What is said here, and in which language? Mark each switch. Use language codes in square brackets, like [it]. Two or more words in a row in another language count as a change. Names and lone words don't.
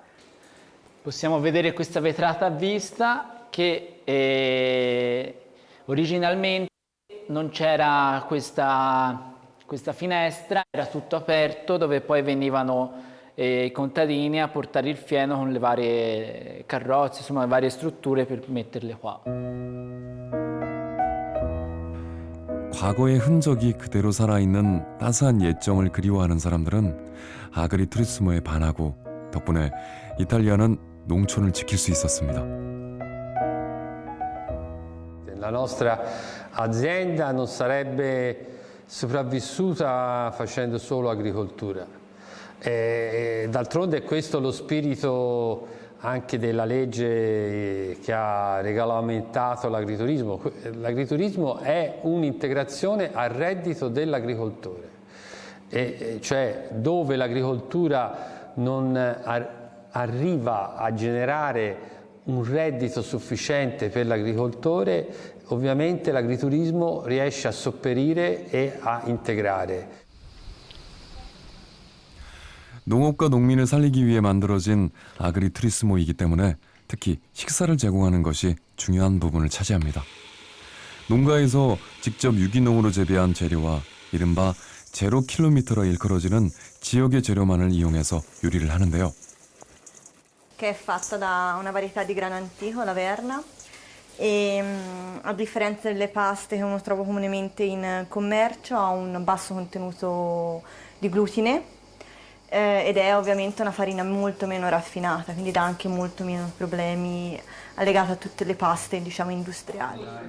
[it] Possiamo vedere questa vetrata a vista che originalmente non c'era questa finestra, era tutto aperto dove poi venivano i contadini a portare il fieno con le varie carrozze, insomma le varie strutture per metterle qua. [ko] 과거의 흔적이 그대로 살아있는 따스한 옛정을 그리워하는 사람들은 아그리투리스모에 반하고 덕분에 이탈리아는 농촌을 지킬 수 있었습니다. [it] La nostra azienda non sarebbe sopravvissuta facendo solo agricoltura. D'altronde è questo lo spirito anche della legge che ha regolamentato l'agriturismo. L'agriturismo è un'integrazione al reddito dell'agricoltore, cioè dove l'agricoltura non arriva a generare un reddito sufficiente per l'agricoltore, ovviamente l'agriturismo riesce a sopperire e a integrare. [ko] 농업과 농민을 살리기 위해 만들어진 아그리투리스모이기 때문에 특히 식사를 제공하는 것이 중요한 부분을 차지합니다. 농가에서 직접 유기농으로 재배한 재료와 이른바 제로 킬로미터로 일컬어지는 지역의 재료만을 이용해서 요리를 하는데요. [it] Che è fatta da una varietà di grano antico, la Verna, e a differenza delle paste che uno trova comunemente in commercio ha un basso contenuto di glutine ed è ovviamente una farina molto meno raffinata, quindi dà anche molto meno problemi legati a tutte le paste, diciamo, industriali.